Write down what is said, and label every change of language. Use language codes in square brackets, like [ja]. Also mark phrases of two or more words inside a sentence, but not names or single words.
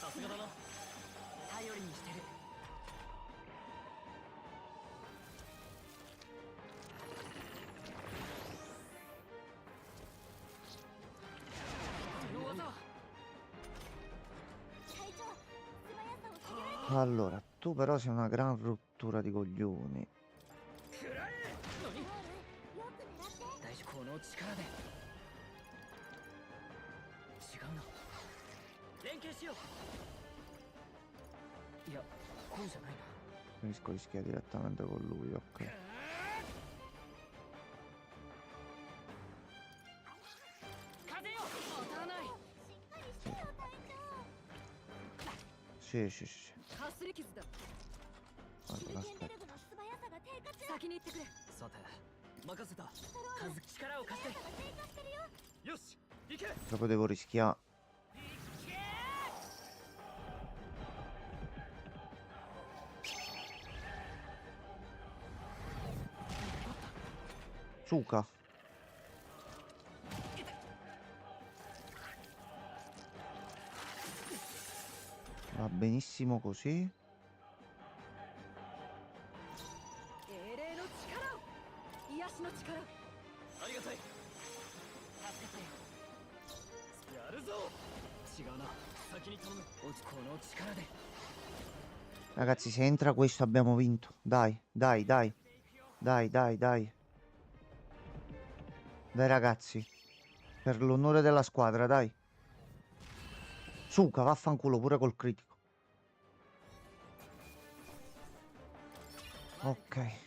[ja] さすがだな。頼りにしてる。その技は隊長、素早さを下げられて [it] Allora, tu però sei una gran rottura di coglioni. [ja] 食らえ。何？る。よく狙って。大丈夫。この力で。違うな。連携しよう。いや、こうじゃないな。 [it] Preferisco rischiare direttamente con lui, ok. [ja] 風よ、当たらない。しっかりしてよ、隊長。 [it] Sì, sì, sì. [ja] かすり傷だ。シュ [it] Allora, [ja] ルケンベ [it] aspetta. [ja] ルグの素早さが低下中。先に行ってくれ。さて、任せた。ストロール、数力を貸して。速さが低下してるよ。よし、行け。 [it] Proprio devo rischiare. Suka. Va benissimo così. [ja] 英霊の力を。癒しの力。ありがたい。助けて。やるぞ。違うな。先に頼む。この力で。 [it] Ragazzi, se entra questo abbiamo vinto. Dai, dai, dai. Dai, dai, dai. Dai ragazzi. Per l'onore della squadra, dai. Suka, vaffanculo pure col critico. Ok.